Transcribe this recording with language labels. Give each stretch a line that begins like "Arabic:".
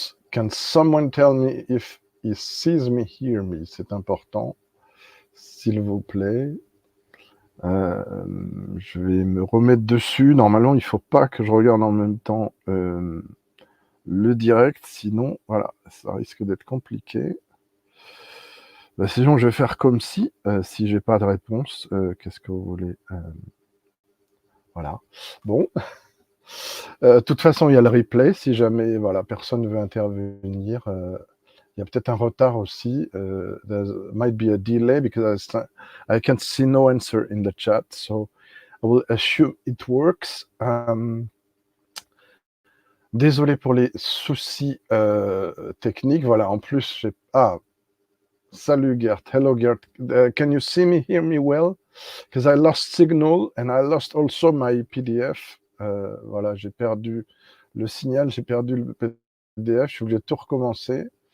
English: Can someone tell me if he sees me, hear me?
French: C'est important, s'il vous plaît. Je vais me remettre dessus. Normalement, il ne faut pas que je regarde en même temps le direct, sinon, voilà, ça risque d'être compliqué. Sinon, je vais faire comme si j'ai pas de réponse, qu'est-ce que vous voulez? Voilà. Bon. De toute façon, il y a le replay. Si jamais voilà, personne ne veut intervenir, il y a peut-être un retard aussi.
English: There might be a delay because I can see no answer in the chat. So I will assume it works.
French: Désolé pour les soucis techniques. Voilà, en plus, salut Gert.
English: Hello Gert. Can you see me, hear me well? Because I lost signal and I lost also my PDF.
French: Voilà, j'ai perdu le signal, j'ai perdu le PDF, je suis obligé de tout recommencer.